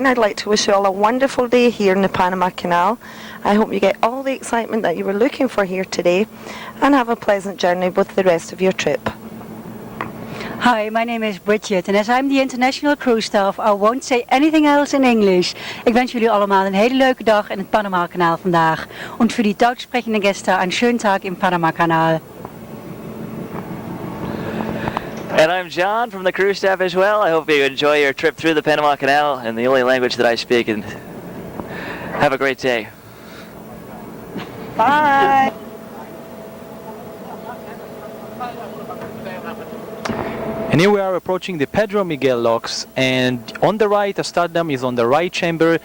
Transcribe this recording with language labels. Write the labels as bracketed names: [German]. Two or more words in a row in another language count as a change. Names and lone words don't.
[English] I'd like to wish you all a wonderful day here in the Panama Canal. I hope you get all the excitement that you were looking for here today, and have a pleasant journey with the rest of your trip. Hi, my name is Bridget, and as I'm the international crew staff, I won't say anything else in English. [Dutch] Ik wens jullie allemaal een hele leuke dag in het Panama-kanaal vandaag. [German] Und für die deutsch sprechenden Gäste einen schönen Tag im Panama-Kanal. [English] And I'm John from the crew staff as well. I hope you enjoy your trip through the Panama Canal in the only language that I speak, and have a great day. Bye! And here we are approaching the Pedro Miguel locks, and on the right, Ryndam is on the right chamber.